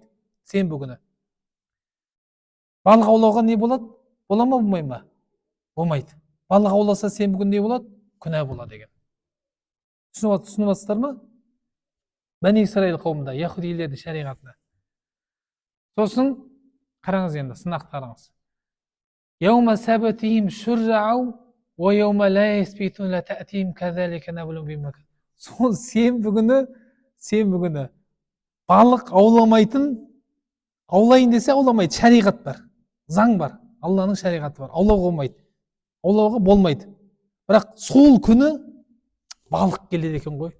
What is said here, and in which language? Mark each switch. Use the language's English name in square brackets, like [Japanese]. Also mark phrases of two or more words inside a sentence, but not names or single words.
[Kazakh] Сенбі күні балық аулауға не болады? Бола ма, болмай ма? Болмайды. Балық ауласа сенбі күні не болады? Күнә болады деген. Түсініп жатсыздар ма? Бәни исраил қауымында, яһудилердің шариғатында. Сосын қараңыз, енді сынақтарыңыз. [Arabic] يوم سبتهم شرعا ويوم لا يسبتون لا تأتيهم كذلك نبلوهم بما كانوا. [Kazakh] Сол сенбі күні балық ауламайтын, аулайын десе ауламайды. Шариғат бар, заң бар, Алланың шариғаты бар. Аулауға болмайды. Аулауға болмайды. Бірақ сол күні балық келеді екен ғой.